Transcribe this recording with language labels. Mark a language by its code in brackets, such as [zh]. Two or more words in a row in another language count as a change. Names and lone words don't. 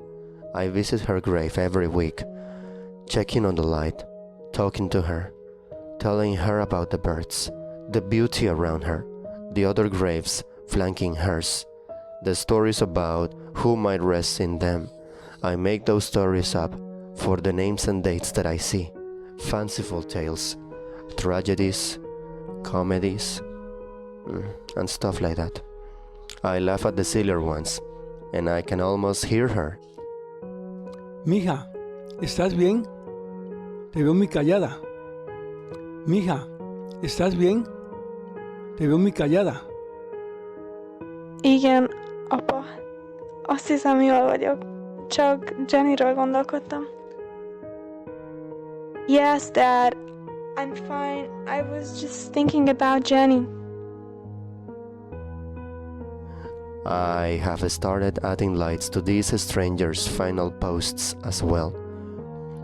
[en] I visit her grave every week, checking on the light, talking to her, telling her about the birds, the beauty around her, the other graves flanking hers, the stories about who might rest in them. I make those stories up for the names and dates that I see, fanciful tales, tragedies, comedies, and stuff like that. I laugh at the sillier ones, and I can almost hear her. [es] Mija, ¿estás bien? Te veo muy callada. Mija, ¿estás bien? Te veo muy callada. [hu] Igen, apa. Azt hiszem, jól vagyok. Csak Jennyről gondolkodtam. [en] Yes, Dad. I'm fine. I was just thinking about Jenny. I have started adding lights to these strangers' final posts as well.